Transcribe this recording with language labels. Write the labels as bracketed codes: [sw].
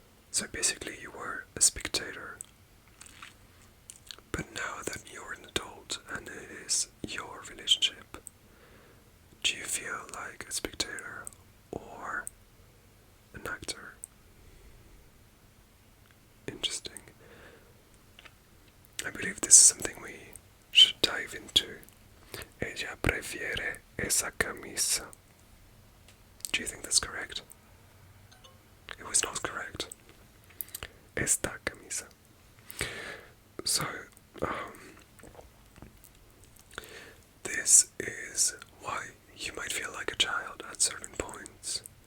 [en] So basically you were a spectator. But now that you're an adult and it is your relationship, do you feel like a spectator or an actor? Interesting. I believe this is something we should dive into. [es] Ella prefiere esa camisa. [en] Do you think that's correct? It was not correct. Esta camisa. So, this is why you might feel like a child at certain points.